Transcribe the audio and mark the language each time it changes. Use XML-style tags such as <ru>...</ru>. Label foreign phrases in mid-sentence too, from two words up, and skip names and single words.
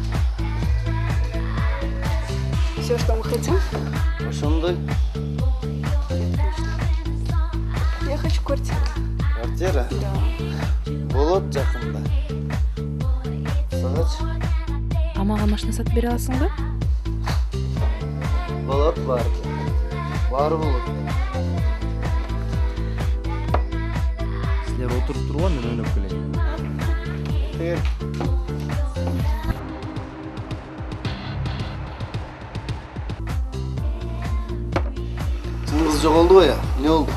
<ru>Все, что мы хотим.</ru> <ky>Ошондой.</ky> <ru>Я хочу квартиру. Квартира? Да.</ru> <ky>Болот жакында. Сагачы? А мага машина сатып бере аласыңбы? Болот бар. Бар болот. Силер отуруп тургула, мен ойноп келейин. Кел. Кыз жоголду го я? Не болду?</ky>